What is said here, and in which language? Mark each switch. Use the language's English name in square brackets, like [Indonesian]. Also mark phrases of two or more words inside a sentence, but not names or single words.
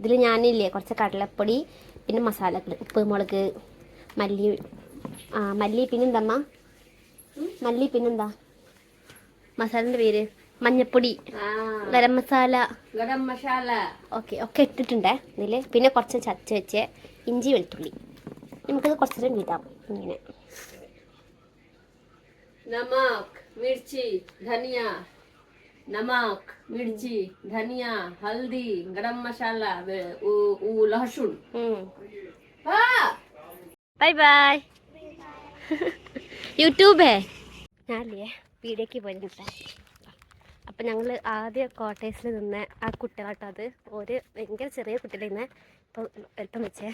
[Malayalam] ഇതിൽ ഞാനില്ലേ കുറച്ച് കടലപ്പൊടി, പിന്നെ മസാലകൾ, ഉപ്പ്, മുളക്, മല്ലി പിന്നെന്തമ്മ മല്ലി, പിന്നെന്താ മസാലൻ്റെ പേര്? മഞ്ഞപ്പൊടി, ഗരം മസാല, ഓക്കെ ഒക്കെ ഇട്ടിട്ടുണ്ടേ ഇതിൽ. പിന്നെ കുറച്ച് ചതച്ച് വെച്ച് ഇഞ്ചി വെളുത്തുള്ളി. നമുക്കത് കുറച്ച് നേരം ഇടാം ഇങ്ങനെ. [Hindi] नमक मिर्ची धनिया, नमक मिर्ची धनिया हल्दी गरम मसाला लहसुन. [English] bye bye. [Malayalam] യൂട്യൂബേ ഞാനല്ലേ വീഡിയോക്ക് പോയിരുന്നിട്ടേ. അപ്പം ഞങ്ങൾ ആദ്യം കോട്ടേഴ്സിൽ നിന്ന് ആ കുട്ടികളാട്ടോ, അത് ഒരു ഭയങ്കര ചെറിയ കുട്ടികളിൽ നിന്ന് ഇപ്പോൾ എളുപ്പം വെച്ചേ.